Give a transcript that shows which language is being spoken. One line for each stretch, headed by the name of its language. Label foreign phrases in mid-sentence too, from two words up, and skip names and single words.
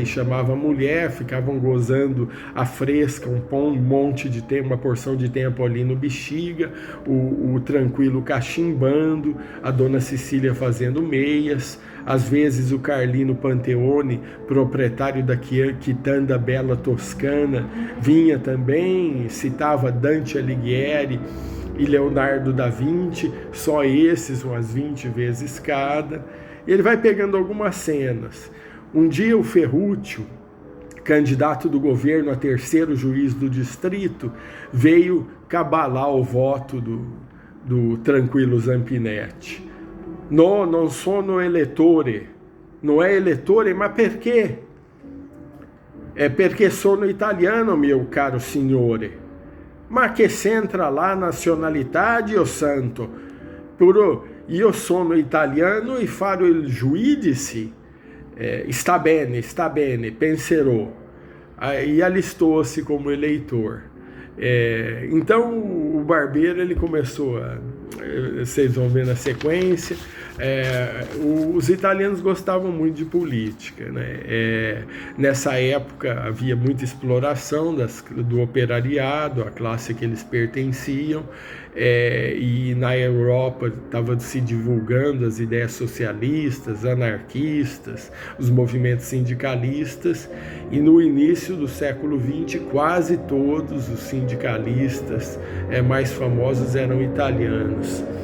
Portuguese: chamava a mulher, ficavam gozando a fresca, monte de tempo, uma porção de tempo ali no Bexiga, o tranquilo cachimbando, a dona Cecília fazendo meias, às vezes o Carlino Panteone, proprietário da Quitanda Bela Toscana, vinha também, citava Dante Alighieri e Leonardo da Vinci, só esses, umas 20 vezes cada. Ele vai pegando algumas cenas. Um dia o Ferruccio, candidato do governo a terceiro juiz do distrito, veio cabalar o voto do Tranquillo Zampinetti.
Italian: No, non sono elettore.
Portuguese: Não é
Italian: elettore, ma perché? É perché sono italiano,
Portuguese: meu caro
Italian: signore. Ma che c'entra la nazionalità, o santo? Puro, io sono italiano e farò il giudice. Está bene, penserò.
Portuguese: E alistou-se como eleitor. Então o Barbeiro ele começou vocês vão ver na sequência, os italianos gostavam muito de política, né? Nessa época havia muita exploração do operariado, a classe que eles pertenciam, e na Europa estava se divulgando as ideias socialistas, anarquistas, os movimentos sindicalistas, e no início do século XX quase todos os sindicalistas mais famosos eram italianos.